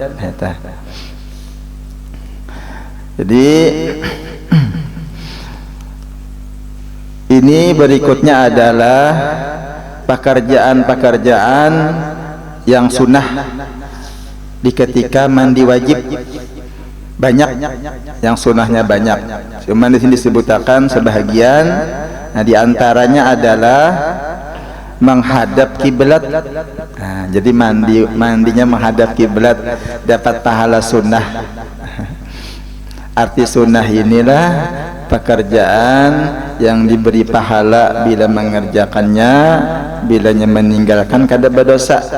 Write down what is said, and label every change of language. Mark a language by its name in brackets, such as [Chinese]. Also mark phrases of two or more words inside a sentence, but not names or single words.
[Indonesian] Jadi ini berikutnya adalah pekerjaan-pekerjaan yang sunnah di ketika mandi wajib. Banyak yang sunnahnya banyak. Cuma di sini disebutkan sebahagian. Nah, di antaranya adalah menghadap kiblat. Nah, jadi mandinya menghadap kiblat dapat pahala sunnah. Arti sunnah inilah pekerjaan yang diberi pahala bila mengerjakannya, bilanya meninggalkan kada berdosa.